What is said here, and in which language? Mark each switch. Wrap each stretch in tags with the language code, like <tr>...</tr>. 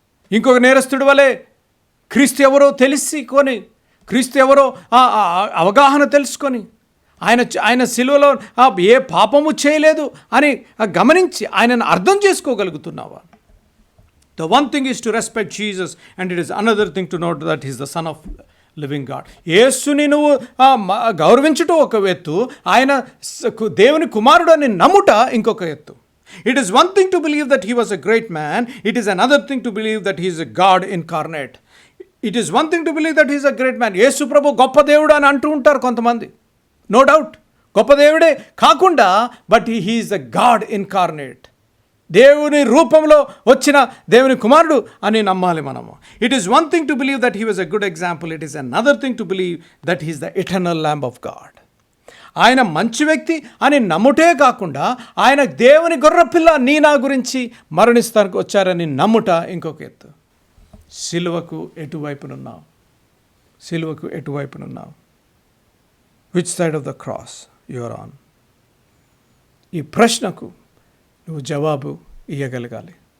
<te>ఇంకొక నేరస్తుడి వలె క్రీస్తు ఎవరో క్రీస్తు ఎవరో అవగాహన తెలుసుకొని, ఆయన సిలువలో ఏ పాపము చేయలేదు అని గమనించి ఆయనను అర్థం చేసుకోగలుగుతున్నావా?</te> <en>The one thing is to respect Jesus and it is another thing to note that is the son of living God.</en> <te>యేసుని నువ్వు గౌరవించటం ఒక ఎత్తు, ఆయన దేవుని కుమారుడు అని నమ్ముట ఇంకొక ఎత్తు.</te> <en>It is one thing to believe that he was a great man. It is another thing to believe that he is a God incarnate. It is one thing to believe that he is a great man.</en> <te>యేసు ప్రభు గొప్ప దేవుడు అని అంటూ ఉంటారు కొంతమంది.</te> <en>no doubt,</en> <te>గొప్ప దేవుడే కాకుండా,</te> <en>But he is a God incarnate.</en> <te>దేవుని రూపంలో వచ్చిన దేవుని కుమారుడు అని నమ్మాలి మనము.</te> <en>It is one thing to believe that he was a good example. It is another thing to believe that he is the eternal Lamb of God.</en> <te>ఆయన మంచి వ్యక్తి అని నమ్ముటే కాకుండా, ఆయన దేవుని గొర్రెపిల్ల నీ నా గురించి మరణిస్తానికి వచ్చారని నమ్ముట ఇంకొక ఎత్తు. సిలువకు ఎటువైపునున్నావు? సిలువకు ఎటువైపునున్నావు?</te> <en>Which side of the cross you are on?</en> <te>ఈ ప్రశ్నకు నువ్వు జవాబు ఇవ్వగలగాలి.</te>